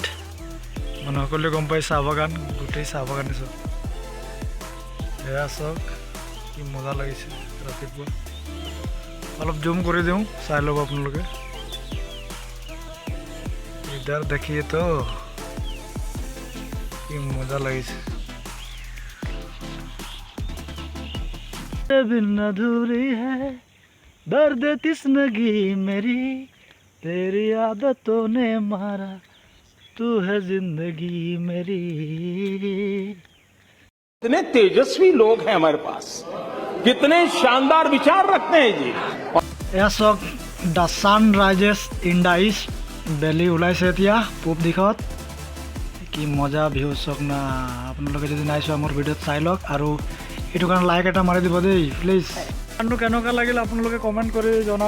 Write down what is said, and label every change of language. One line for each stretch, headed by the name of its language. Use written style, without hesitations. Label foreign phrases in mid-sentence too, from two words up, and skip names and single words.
Assamese: মানে সকলোৱে গম পাই চাহ বাগান, গোটেই চাহ বাগান চাওক। এয়া চাওক কি মজা লাগিছে ৰাতিপুৱা। অলপ জুম কৰি দিওঁ, চাই ল'ব আপোনালোকে।
Hindi: इधर देखिए तो
Assamese: কি মজা লাগিছে।
Hindi: बिन अधूरी है दर्द तिस्नगी मेरी तेरी आदतों ने मारा तू है जिंदगी मेरी। कितने तेजस्वी लोग हैं हमारे पास, कितने शानदार विचार रखते हैं जी।
Assamese: এয়া চাওক
English: the sun rises in the east,
Assamese: বেলি ওলাইছে এতিয়া পূব দিশত। কি মজা ভিউ চাওক না, আপোনালোকে যদি নাই চোৱা মোৰ ভিডিঅ'ত চাই লওক আৰু এইটো কাৰণে লাইক এটা মাৰি দিব দেই প্লিজ। গানটো কেনেকুৱা লাগিল আপোনালোকে কমেণ্ট কৰি জনাব।